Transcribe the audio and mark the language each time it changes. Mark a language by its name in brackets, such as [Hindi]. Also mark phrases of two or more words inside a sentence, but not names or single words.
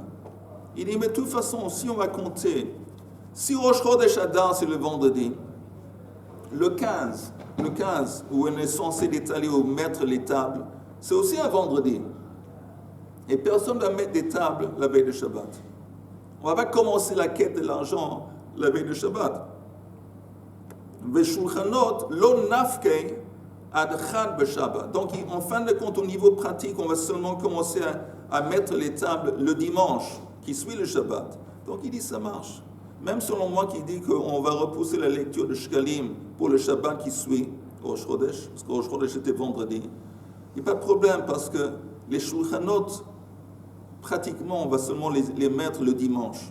[French] Il dit, mais de toute façon, si on va compter, si Rosh Chodesh Adar, c'est le vendredi, le 15, où on est censé détaler ou mettre les tables, c'est aussi un vendredi. Et personne ne va mettre des tables la veille de Shabbat. On ne va pas commencer la quête de l'argent la veille de Shabbat. [Hebrew] ושולחנות לא נפקי עד חד בשבת. [French] Donc, en fin de compte, au niveau pratique, on va seulement commencer à mettre les tables le dimanche qui suit le Shabbat. Donc il dit ça marche. Même selon moi qui dit qu'on va repousser la lecture de Shkalim pour le Shabbat qui suit Rosh Chodesh, parce que Rosh Chodesh était vendredi. Il n'y a pas de problème parce que les Shulchanot, pratiquement, on va seulement les mettre le dimanche.